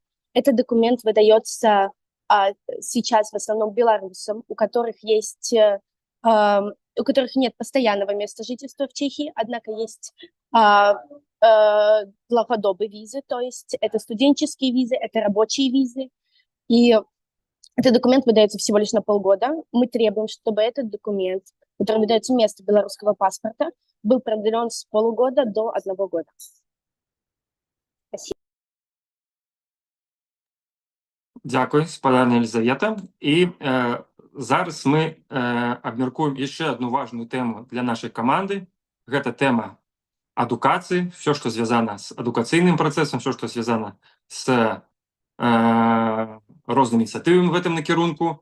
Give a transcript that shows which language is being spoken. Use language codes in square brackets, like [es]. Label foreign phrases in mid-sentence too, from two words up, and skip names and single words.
[ru] Этот документ выдается сейчас в основном белорусам, у которых нет постоянного места жительства в Чехии, однако есть долгодобые визы, то есть это студенческие визы, это рабочие визы. И этот документ выдается всего лишь на полгода. Мы требуем, чтобы этот документ, который выдается вместо белорусского паспорта, был продлен с полугода до 1 года. Спасибо. [be] Дякую, спадарня Елізавета. І зараз ми абмяркуем яшчэ одну важную тему для нашай каманды. Гэта тэма адукацыі, все, што звязана з адукацыйным працэсам, все, што звязана з рознымі ініцыятывамі в гэтым накірунку.